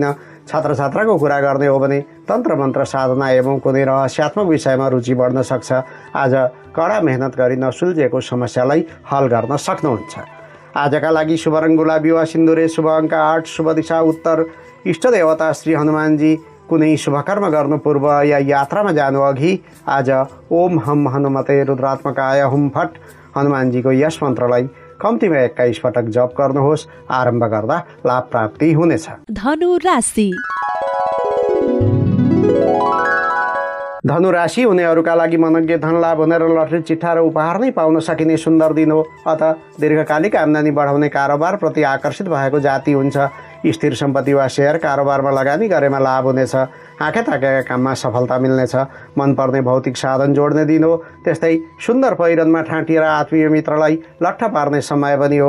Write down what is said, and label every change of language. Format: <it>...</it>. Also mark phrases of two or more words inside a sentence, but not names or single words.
<ne>छात्र छात्राको कुरा गर्ने हो भने तन्त्र मन्त्र साधना एवं कुनै रहस्यात्मक विषयमा रुचि बढ्न सक्छ। आज कडा मेहनत गरी नसुल्झेको समस्यालाई हल गर्न सक्नुहुन्छ। आजका लागि शुभ रङ गुलाबी वा सिन्दुरे, शुभ अङ्क 8, शुभ दिशा उत्तर, इष्ट देवता श्री हनुमानजी। कुनै शुभ कर्म गर्नु पूर्व या यात्रामा जानु अघि आज</ne> <sa>ओम हम हनुमते रुद्रात्मकाय हुम फट</sa> <ne>हनुमानजीको यस मन्त्रलाई कम्तीमा 21 पटक जप गर्नुहोस्। आरम्भ गर्दा लाभ प्राप्ति हुनेछ। धनु राशि। धनु राशि हुनेहरूका लागि मनज्ञ धन लाभ हुने र लटरी चिट्ठा र उपहार नै पाउन सकिने सुन्दर दिन हो। अतः दीर्घकालिक आम्दानी बढाउने कारोबारप्रति आकर्षित भएको जाति हुन्छ। स्थिर सम्पत्ति वा सेयर कारोबारमा लगानी गरेमा लाभ हुनेछ। आँखा ताकेका काममा सफलता मिल्नेछ। मनपर्ने भौतिक साधन जोड्ने दिन हो। त्यस्तै सुन्दर पहिरनमा ठाँटिएर आत्मीय मित्रलाई लट्ठ पार्ने समय पनि हो।</ne>